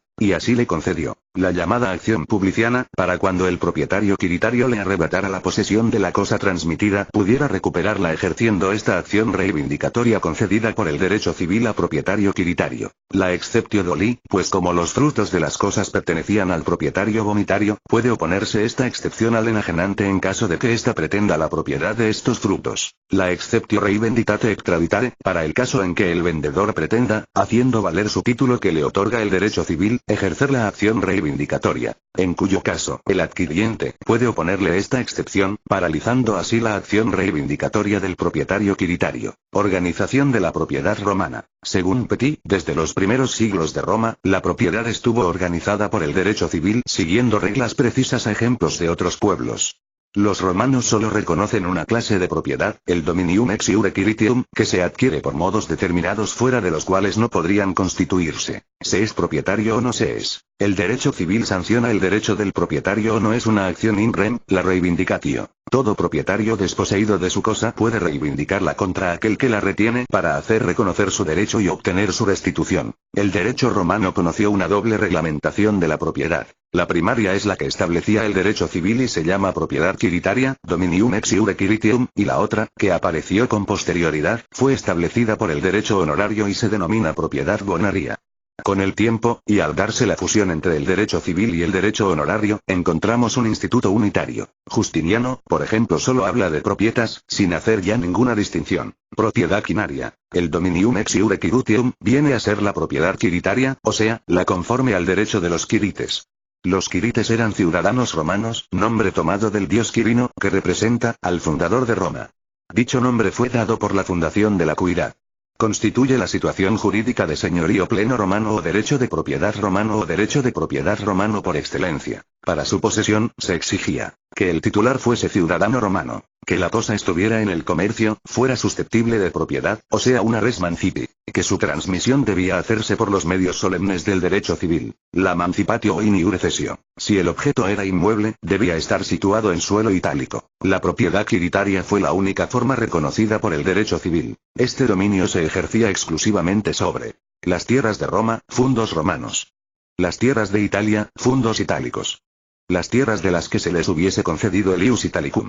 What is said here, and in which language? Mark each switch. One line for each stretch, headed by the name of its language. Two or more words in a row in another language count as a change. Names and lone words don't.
Spanish: Y así le concedió la llamada acción publiciana, para cuando el propietario quiritario le arrebatara la posesión de la cosa transmitida, pudiera recuperarla ejerciendo esta acción reivindicatoria concedida por el derecho civil a propietario quiritario. La
Latin: exceptio doli,
Spanish: pues como los frutos de las cosas pertenecían al propietario bonitario, puede oponerse esta excepción al enajenante en caso de que ésta pretenda la propiedad de estos frutos.
Latin: La exceptio reivenditate extraditare,
Spanish: para el caso en que el vendedor pretenda, haciendo valer su título que le otorga el derecho civil, ejercer la acción reivindicatoria, en cuyo caso, el adquiriente puede oponerle esta excepción, paralizando así la acción reivindicatoria del propietario quiritario. Organización de la propiedad romana. Según Petit, desde los primeros siglos de Roma, la propiedad estuvo organizada por el derecho civil, siguiendo reglas precisas a ejemplos de otros pueblos. Los romanos solo reconocen una clase de propiedad, el
Latin: dominium ex iure quiritium,
Spanish: que se adquiere por modos determinados fuera de los cuales no podrían constituirse. Se es propietario o no se es. El derecho civil sanciona el derecho del propietario o no es una acción
Latin: in rem,
Spanish: la reivindicatio. Todo propietario desposeído de su cosa puede reivindicarla contra aquel que la retiene para hacer reconocer su derecho y obtener su restitución. El derecho romano conoció una doble reglamentación de la propiedad. La primaria es la que establecía el derecho civil y se llama propiedad quiritaria,
Latin: dominium ex iure quiritium,
Spanish: y la otra, que apareció con posterioridad, fue establecida por el derecho honorario y se denomina propiedad bonaria. Con el tiempo, y al darse la fusión entre el derecho civil y el derecho honorario, encontramos un instituto unitario. Justiniano, por ejemplo, solo habla de propietas, sin hacer ya ninguna distinción. Propiedad quinaria. El dominium ex iure quiritium viene a ser la propiedad quiritaria, o sea, la conforme al derecho de los quirites. Los quirites eran ciudadanos romanos, nombre tomado del dios Quirino, que representa al fundador de Roma. Dicho nombre fue dado por la fundación de la cuidad. Constituye la situación jurídica de señorío pleno romano o derecho de propiedad romano por excelencia. Para su posesión, se exigía que el titular fuese ciudadano romano, que la cosa estuviera en el comercio, fuera susceptible de propiedad, o sea una
Latin: res mancipi,
Spanish: que su transmisión debía hacerse por los medios solemnes del derecho civil, la
Latin: mancipatio in iure cessio.
Spanish: Si el objeto era inmueble, debía estar situado en suelo itálico. La propiedad quiritaria fue la única forma reconocida por el derecho civil. Este dominio se ejercía exclusivamente sobre las tierras de Roma, fundos romanos. Las tierras de Italia, fundos itálicos. Las tierras de las que se les hubiese concedido el
Latin: ius italicum.